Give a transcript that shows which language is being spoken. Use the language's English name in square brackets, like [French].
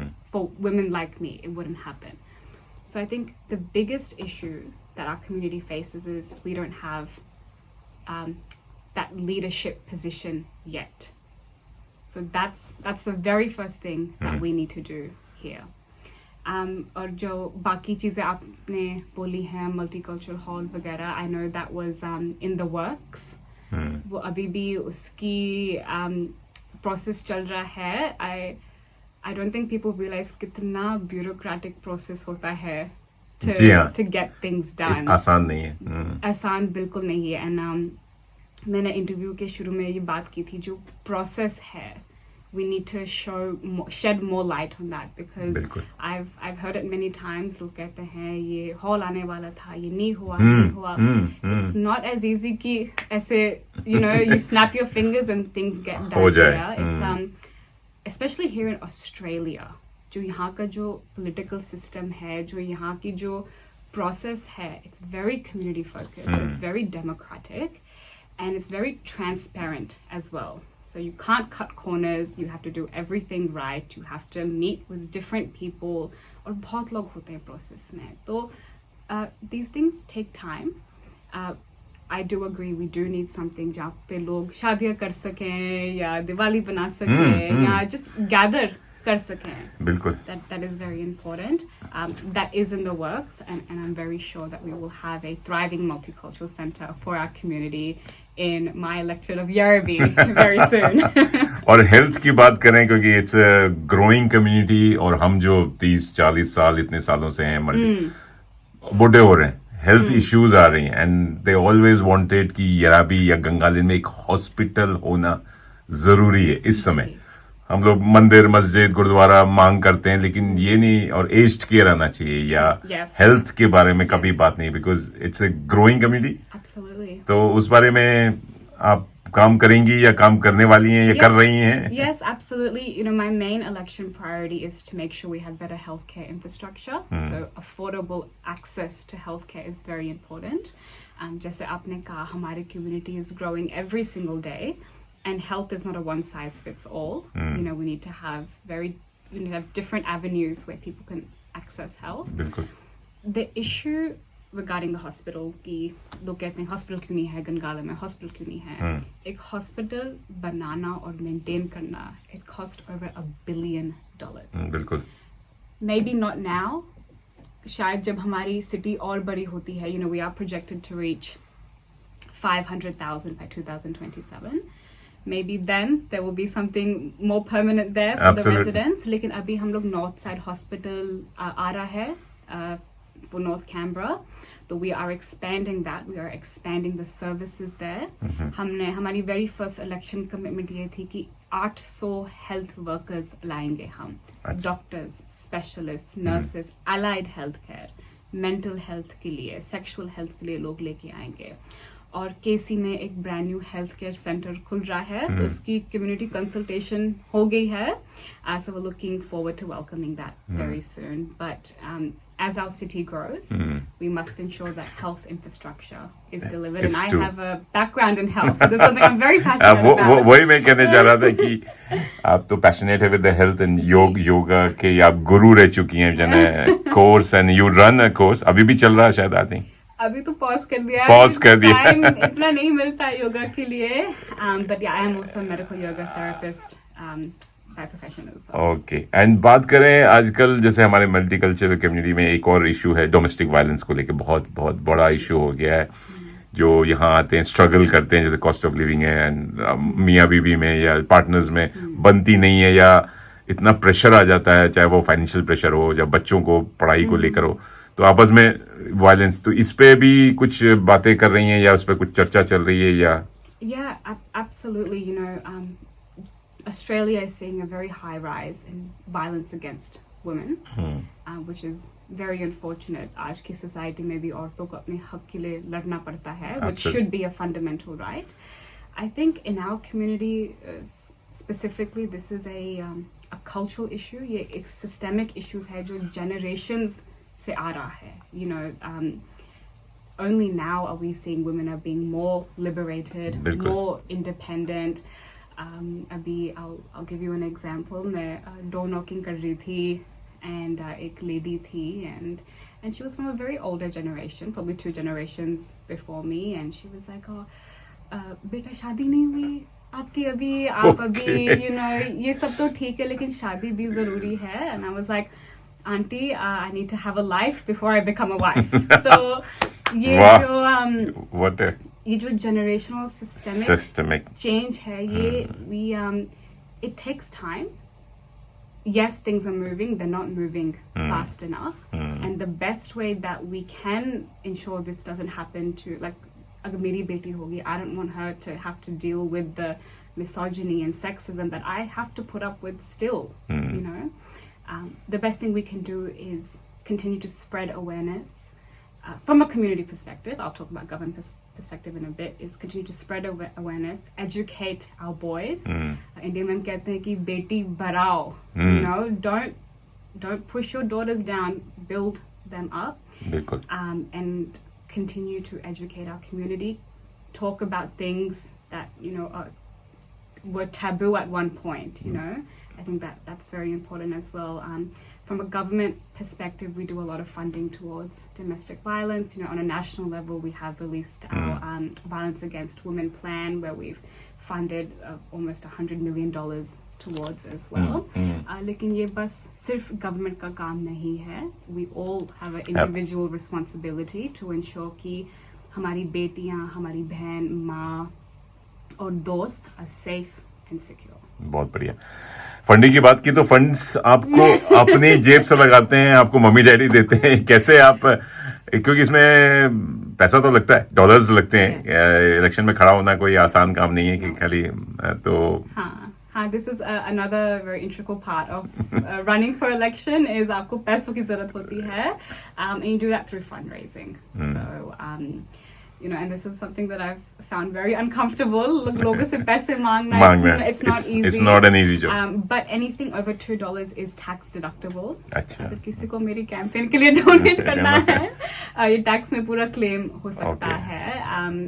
[English] For women like me, it wouldn't happen. So I think the biggest issue that our community faces is we don't have that leadership position yet. So that's the very first thing that we need to do here. [Hindi] और जो बाकी चीज़ें आपने बोली हैं multicultural hall वगैरह, [English] I know that was in the works. [Hindi] वो अभी भी उसकी process चल रहा है। [English] I don't think people realize [Hindi] कितना bureaucratic process होता है [English] to get things done. [Hindi] आसान नहीं है। आसान बिल्कुल नहीं है। And मैंने इंटरव्यू के शुरू में ये बात की थी, जो process है, [English] we need to shed more light on that because I've heard it many times. [Hindi] लोग कहते हैं ये हॉल आने वाला था, ये नहीं हुआ। [English] It's not as easy [Hindi] कि ऐसे [English] you snap your fingers and things get done here. It's especially here in Australia, [Hindi] जो यहाँ का जो political system है, जो यहाँ की जो process है, [English] it's very community focused, it's very democratic, and it's very transparent as well. So you can't cut corners, you have to do everything right, you have to meet with different people, [Hindi] और बहुत लोग होते हैं process में. तो [English] these things take time. I do agree we do need something [Hindi] जहाँ पे लोग शादियाँ कर सकें या दिवाली बना सकें या just gather कर सकें. बिल्कुल. [English] That is very important. That is in the works, and I'm very sure that we will have a thriving multicultural center for our community in my electorate of Yarraby very soon. [Hindi] और health की बात करें क्योंकि [English] it's a growing community [Hindi] और हम जो 30-40 साल इतने सालों से हैं बूढ़े हो रहे हैं, हेल्थ इश्यूज आ रही हैं [English] and they always wanted [Hindi] कि यराबी या गंगालिन में एक हॉस्पिटल होना जरूरी है. इस समय हम लोग मंदिर मस्जिद गुरुद्वारा मांग करते हैं लेकिन ये नहीं, और एज्ड केयर आना चाहिए या हेल्थ के बारे में कभी बात नहीं, [English] Because it's a growing community. [Hindi] तो उस बारे में आप काम करेंगी या काम करने वाली हैं या कर रही हैं? [English] Yes, absolutely. You know, my main election priority is to make sure we have better healthcare infrastructure. So affordable access to healthcare is very important. [Hindi] जैसे आपने कहा, हमारी [English] community is growing every single day, and health is not a one size fits all. You know, we need to have different avenues where people can access health. [Hindi] बिल्कुल. [English] The issue regarding the hospital [Hindi] की लोग कहते हैं hospital क्यों नहीं है गंगाला में, hospital क्यों नहीं है. एक हॉस्पिटल बनाना और मेंटेन करना, [English] it cost over $1 billion. [Hindi] बिल्कुल. [English] Maybe not now. [Hindi] शायद जब हमारी सिटी और बड़ी होती है, [English] you know, we are projected to reach 500,000 by 2027. Maybe then there will be something more permanent there for the residents. [Hindi] लेकिन अभी हम लोग नॉर्थ साइड हॉस्पिटल आ रहा है [English] for North Canberra, so we are expanding that. We are expanding the services there. [Hindi] हमने हमारी very first election commitment ये थी कि [English] 800 health workers [Hindi] लाएंगे हम, [English] doctors, specialists, nurses, allied healthcare, mental health के लिए, sexual health के लिए [Hindi] लोग लेके आएंगे. और केसी में एक brand new health care centre खुल रहा है, तो उसकी कम्युनिटी कंसल्टेशन हो गई है. [English] So we're looking forward to welcoming that very soon. But as our city grows, we must ensure that health infrastructure is delivered. And I have a background in health, so this is something I'm very passionate about. [Hindi] वही मैं कहने जा रहा था कि आप तो passionate है [English] with the health and yoga [Hindi] के आप गुरु रह चुकी हैं, जने course [English] and you run a course, [Hindi] अभी भी चल रहा है शायद. [English] I think [Hindi] अभी तो पॉज कर दिया. टाइम इतना नहीं मिलता योगा के लिए. [English] But yeah, I am also a medical yoga therapist by profession as well. Okay. [Hindi] And बात करें आजकल जैसे हमारे मल्टीकल्चरल कम्युनिटी में एक और इशू है, डोमेस्टिक वायलेंस को लेके बहुत बहुत बड़ा इशू हो गया है. जो यहाँ आते हैं स्ट्रगल करते हैं, जैसे कॉस्ट ऑफ लिविंग है एंड मियाँ बीवी में या पार्टनर्स में बनती नहीं है या इतना प्रेशर आ जाता है, चाहे वो फाइनेंशियल प्रेशर हो या बच्चों को पढ़ाई को लेकर हो, तो आपस में वायलेंस. तो इस पे भी कुछ बातें कर रही हैं या उस पर कुछ चर्चा चल रही है या? [English] Yeah, absolutely. You know, Australia is seeing a very high rise in violence against women, which is very unfortunate. [Hindi] आज की society में भी औरतों को अपने हक के लिए लड़ना पड़ता है, [English] which should be a fundamental right. I think in our community specifically, this is a cultural issue. [Hindi] ये एक systemic issues है जो generations से आ रहा है. [English] You know, only now are we seeing women are being more liberated, more independent. [Hindi] अभी [English] I'll give you an example. [Hindi] मैं door knocking कर रही थी [English] and एक lady थी and she was from a very older generation, probably 2 generations before me, and she was like, [Hindi] बेटा शादी नहीं हुई आपकी अभी, आप अभी, you know, ये सब तो ठीक है लेकिन शादी भी जरूरी है. [English] And I was like, auntie, I need to have a life before I become a wife. [Hindi] तो ये जो ये जो generational systemic change है, ये [English] it takes time. Yes, things are moving, they're not moving fast enough. And the best way that we can ensure this doesn't happen to, like, [Hindi] अगर मेरी बेटी होगी, [English] I don't want her to have to deal with the misogyny and sexism that I have to put up with still, you know. The best thing we can do is continue to spread awareness. From a community perspective, I'll talk about government perspective in a bit, is continue to spread awareness, educate our boys. [Hindi] India में कहते हैं कि बेटी बढ़ाओ, [English] you know, don't push your daughters down, build them up. [Hindi] बिल्कुल. [English] And continue to educate our community. talk about things that, were taboo at one point, I think that's very important as well. From a government perspective, we do a lot of funding towards domestic violence. On a national level, we have released our Violence Against Women plan, where we've funded almost $100 million towards as well. [Hindi] लेकिन ये बस सिर्फ government का काम नहीं है. [English] We all have an individual responsibility to ensure [Hindi] कि हमारी बेटियां, हमारी बहन, माँ और दोस्त [English] are safe and secure. [Hindi] बहुत बढ़िया. फंडिंग की बात की तो फंड्स आपको अपनी जेब से लगाते हैं, आपको मम्मी डैडी देते हैं, कैसे आप, क्योंकि इसमें पैसा तो लगता है, डॉलर्स लगते हैं. इलेक्शन में खड़ा होना कोई आसान काम नहीं है कि खाली तो [English] हाँ, this is another very integral part of running for election is [Hindi] आपको पैसों की जरूरत होती है, [English] and you do that through fundraising. So and this is something that I've found very uncomfortable. [Hindi] लोगों से पैसे मांगना, [English] it's not easy. It's not an easy job. But anything over $2 is tax deductible. [Hindi] अच्छा. अगर किसी को मेरी कैंपेन के लिए डोनेट करना है, ये टैक्स में पूरा क्लेम हो सकता है.